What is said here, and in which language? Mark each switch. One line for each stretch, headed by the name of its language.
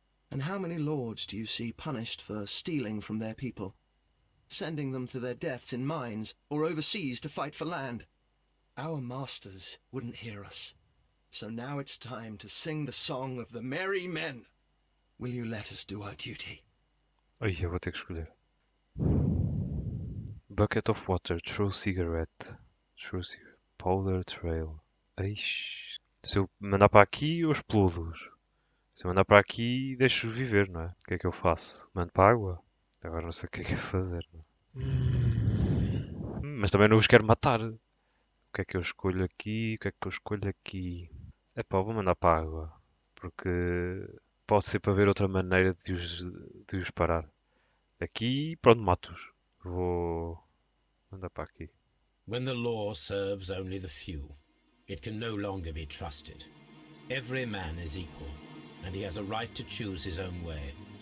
English: And how many lords do you see punished for stealing from their people? Sending them to their deaths in mines or overseas to fight for land? Our masters wouldn't hear us. So now it's time to sing the song of the merry men. Will you let us do our duty?
Portuguese: Ai, eu vou ter que escolher.
English: Bucket of water, true cigarette. True cigarette. Powder trail. Eish.
Portuguese: Se eu mandar para aqui, eu explodo. Se eu mandar para aqui, deixo-os viver, não é? O que é que eu faço? Mando para a água? Agora não sei o que é fazer. Não é? Mas também não os quero matar. O que é que eu escolho aqui? O que é que eu escolho aqui? Epá, vou mandar para a água. Porque pode ser para ver outra maneira de os parar. Aqui, pronto, mato-os. Vou mandar para aqui.
English: When the law serves only the few, it can no longer be trusted. Every man is equal, and he has a right to choose his own way.